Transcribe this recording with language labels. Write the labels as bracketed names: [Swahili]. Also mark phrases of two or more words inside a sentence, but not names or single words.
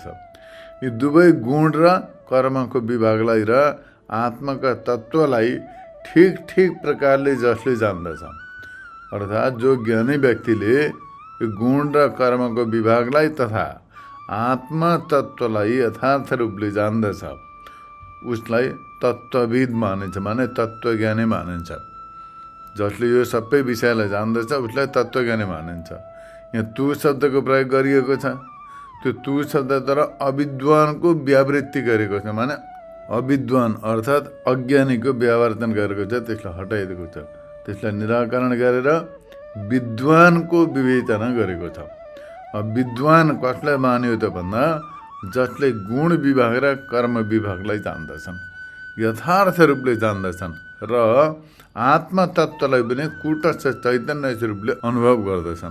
[Nepali] यी दुवै गुण र कर्मको विभागलाई र आत्माका तत्त्वलाई ठिक ठिक प्रकारले जसले जान्दछ, अर्थात् जो ज्ञानी व्यक्तिले यो गुण र कर्मको विभागलाई तथा आत्मा तत्त्वलाई यथार्थ रूपले जान्दछ उसलाई तत्त्वविद मानिन्छ, माने तत्त्वज्ञानी मानिन्छ। जसले यो सबै विषयलाई जान्दछ उसलाई तत्त्वज्ञानी मानिन्छ। यहाँ तु शब्दको प्रयोग गरिएको छ। त्यो तु शब्दद्वारा अविद्वानको व्यावृत्ति गरेको छ, माने अविद्वान अर्थात् अज्ञानीको व्यावर्तन गरेको छ, त्यसलाई हटाइदिएको छ। त्यसलाई निराकरण गरेर विद्वानको विवेचना गरेको छ। विद्वान कसलाई मान्यो त भन्दा जसले गुण विभाग र कर्म विभागलाई जान्दछन्, यथार्थ रूपले जान्दछन् र आत्मतत्त्वलाई पनि कुटस्थ चैतन्य स्वरूपले अनुभव गर्दछन्।